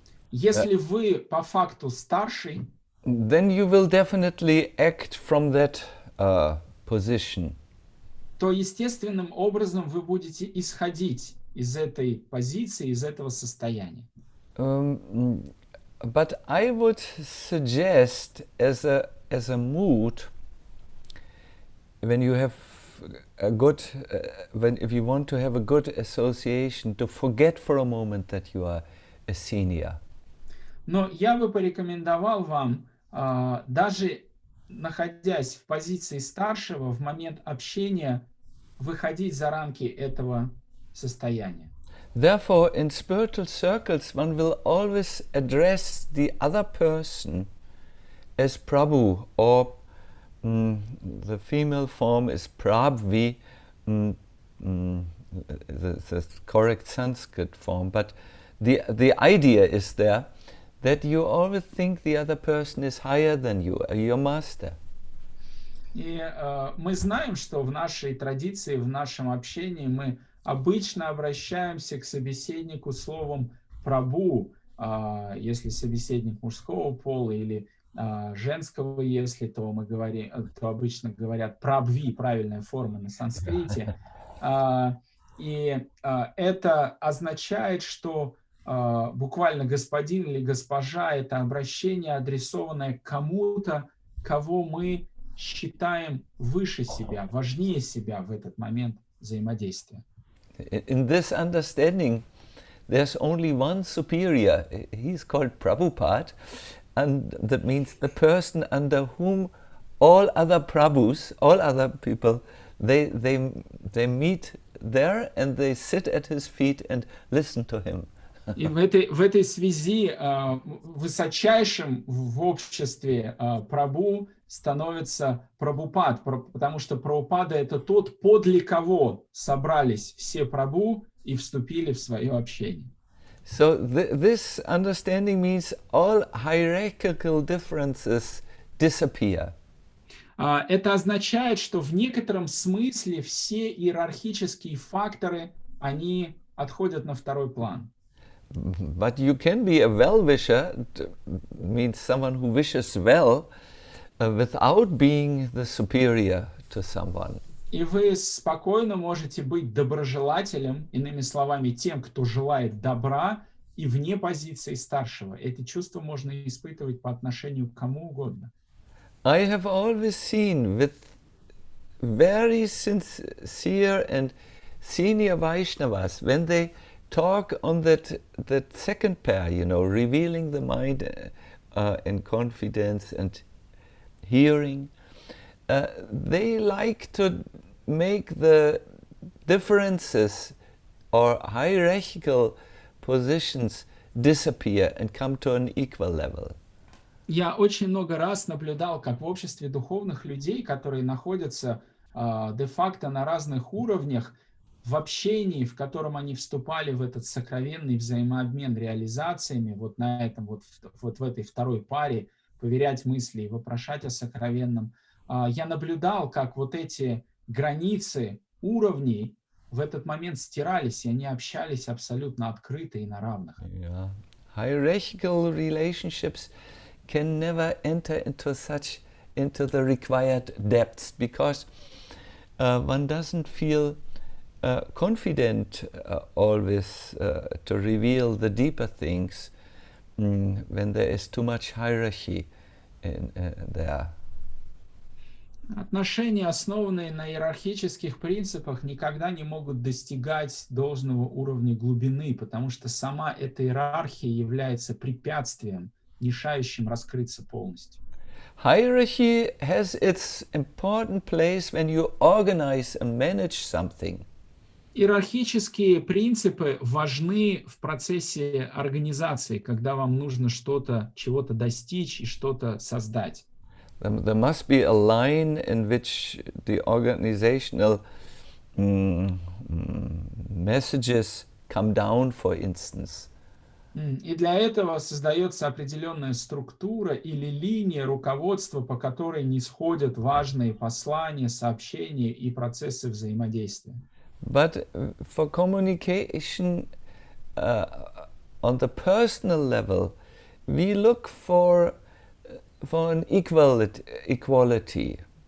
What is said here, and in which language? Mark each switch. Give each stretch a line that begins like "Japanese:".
Russian: если вы по факту старший,
English: then you will definitely act from that position.
Russian: то естественным образом вы будете исходить из этой позиции, из этого состояния.
English: But I would suggest as a mood, when you have a good, if you want to have a good association, to forget for a moment that you are a senior.
Russian: Но я бы порекомендовал вам, даже находясь в позиции старшего, в момент общения, выходить за рамки этого состояния.
English: Therefore, in spiritual circles, one will always address the other person as Prabhu, or the female form is Prabhvi, the correct Sanskrit form. But the idea is there that you always think the other person is higher than you, your master.
Russian: И мы знаем, что в нашей традиции, в нашем общении мы обычно обращаемся к собеседнику словом «прабу», если собеседник мужского пола, или женского, если, то мы говорим, то обычно говорят «прабви», правильная форма на санскрите. И это означает, что буквально господин или госпожа — это обращение, адресованное кому-то, кого мы считаем выше себя, важнее себя в этот момент взаимодействия.
English: In this understanding, there's only one superior. He's called Prabhupada, and that means the person under whom all other Prabhus, all other people, they meet there and they sit at his feet and listen to him.
Russian: И в этой связи высочайшим в обществе Прабху становится Прабхупад, потому что Прабхупада — это тот, подле кого собрались все Прабху и вступили в свое общение.
English: So this understanding means all hierarchical differences disappear.
Russian: Это означает, что в некотором смысле все иерархические факторы, они отходят на второй план.
English: But you can be a well-wisher, means someone who wishes well, without being the superior to someone.
Russian: И вы спокойно можете быть доброжелателем, иными словами, тем, кто желает добра, и вне позиции старшего. Эти чувства можно испытывать по отношению к кому угодно.
English: I have always seen with very sincere and senior Vaishnavas, when they talk on that second pair, you know, revealing the mind in confidence and hearing, they like to make the differences or hierarchical positions disappear and come to an equal level.
Russian: Я очень много раз наблюдал, как в обществе духовных людей, которые находятся де-факто на разных уровнях, в общении, в котором они вступали в этот сокровенный взаимообмен реализациями, вот на этом вот в этой второй паре, поверять мысли и вопрошать о сокровенном, я наблюдал, как вот эти границы уровней в этот момент стирались, и они общались абсолютно открыто и на равных.
English: Yeah. Hierarchical relationships can never enter into the required depths, because one doesn't feel confident always to reveal the deeper things when there is too much hierarchy in there.
Russian: Отношения, основанные на иерархических принципах, никогда не могут достигать должного уровня глубины, потому что сама эта иерархия является препятствием, мешающим раскрыться полностью.
English: Hierarchy has its important place when you organize and manage something.
Russian: Иерархические принципы важны в процессе организации, когда вам нужно чего-то достичь и что-то создать.
English: There must be a line in which the organizational messages come down, for instance.
Russian: И для этого создается определенная структура или линия руководства, по которой нисходят важные послания, сообщения и процессы взаимодействия.
English: But for communication on the personal level, we look for an equality.